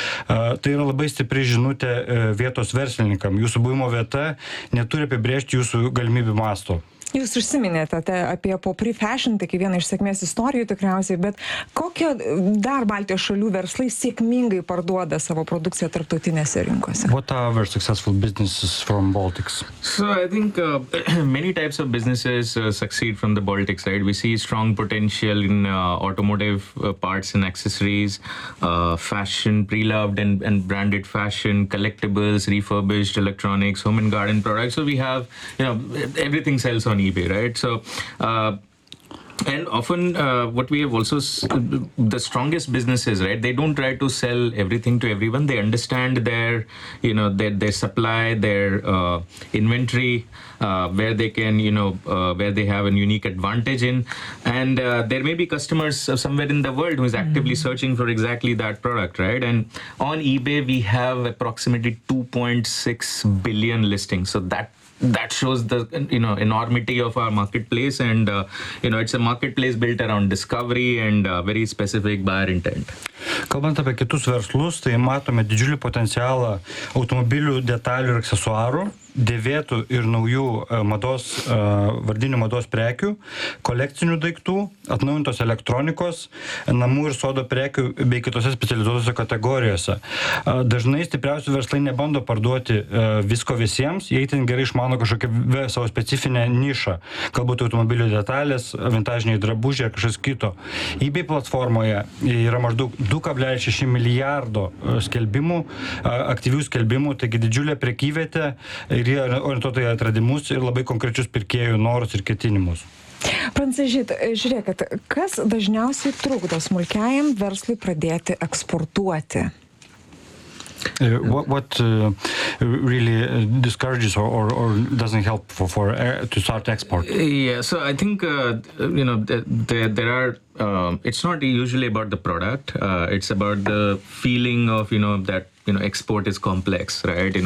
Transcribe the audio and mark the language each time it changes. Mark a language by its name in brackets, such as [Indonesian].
[Lithuanian] Tai yra labai stipri žinutė vietos verslininkam. Jūsų buvimo vieta neturi apibrėžti jūsų galimybių masto. Jūs užsiminėte apie Pop Refashion, tai vieną iš sėkmės istorijų tikriausiai, bet kokio dar Baltijos šalių verslai sėkmingai parduoda savo produkciją tarptautinėse rinkose? [English] What are our successful businesses from Baltics? So I think many types of businesses succeed from the Baltics, right? We see strong potential in automotive parts and accessories, fashion, pre-loved and branded fashion, collectibles, refurbished electronics, home and garden products. So we have, everything sells on eBay, right? So and often what we have also the strongest businesses, right, they don't try to sell everything to everyone. They understand their their supply, their inventory, where they can where they have a unique advantage in, and there may be customers somewhere in the world who is actively searching for exactly that product, right? And on eBay we have approximately 2.6 billion listings, so that shows the enormity of our marketplace, and it's a marketplace built around discovery and very specific buyer intent. [Lithuanian] Kalbant apie kitus verslus, tai matome didžiulį potencialą automobilių detalių ir aksesuarų, dėvėtų ir naujų mados, vardinių mados prekių, kolekcinių daiktų, atnaujintos elektronikos, namų ir sodo prekių bei kitose specializuotose kategorijose. Dažnai stipriausi verslai nebando parduoti visko visiems, jie itin gerai išmano kažkokią savo specifinę nišą, galbūt automobilių detalės, vintažiniai drabužiai ar kažkas kito. eBay platformoje yra maždaug 2,6 milijardo skelbimų, aktyvių skelbimų, taigi didžiulė prekyvietė ir jie orientuotojai atradimus ir labai konkrečius pirkėjų norus ir ketinimus. Prancūžyt, žiūrėkit, kas dažniausiai trukdo smulkiajam verslui pradėti eksportuoti? [English] What really discourages or doesn't help to start export? Yeah, so I think there are it's not usually about the product, it's about the feeling of export is complex, right?